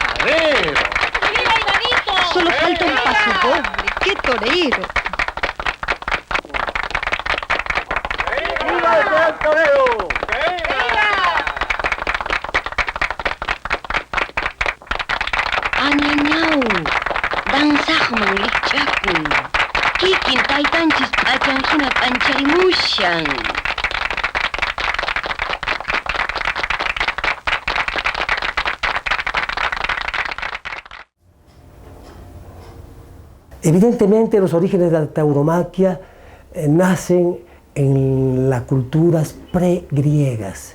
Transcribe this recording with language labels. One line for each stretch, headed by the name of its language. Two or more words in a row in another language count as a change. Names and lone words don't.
Spanish: torero! ¡Mira, Ivanito! Solo falta un paso doble. ¡Qué torero! ¡Viva el torero!
Quechua: Añañau, danzaqman lichakun. Kikin taytanchis p'achanhina p'ancharimushan.
Spanish: Evidentemente los orígenes de la tauromaquia nacen en las culturas pregriegas.